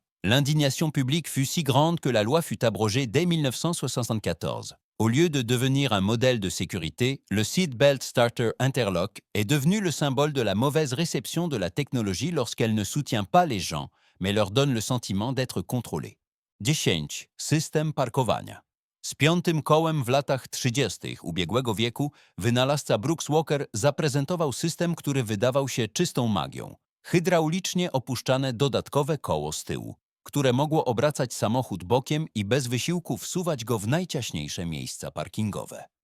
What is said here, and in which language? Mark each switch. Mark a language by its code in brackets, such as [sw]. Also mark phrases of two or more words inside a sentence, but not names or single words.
[fr] L'indignation publique fut si grande que la loi fut abrogée dès 1974. Au lieu de devenir un modèle de sécurité, le Seatbelt Starter Interlock est devenu le symbole de la mauvaise réception de la technologie lorsqu'elle ne soutient pas les gens, mais leur donne le sentiment d'être contrôlés. [pl] 10. System parkowania. Z piątym kołem w latach 30. ubiegłego wieku wynalazca Brooks Walker zaprezentował system, który wydawał się czystą magią. Hydraulicznie opuszczane dodatkowe koło z tyłu, które mogło obracać samochód bokiem i bez wysiłku wsuwać go w najciaśniejsze miejsca parkingowe.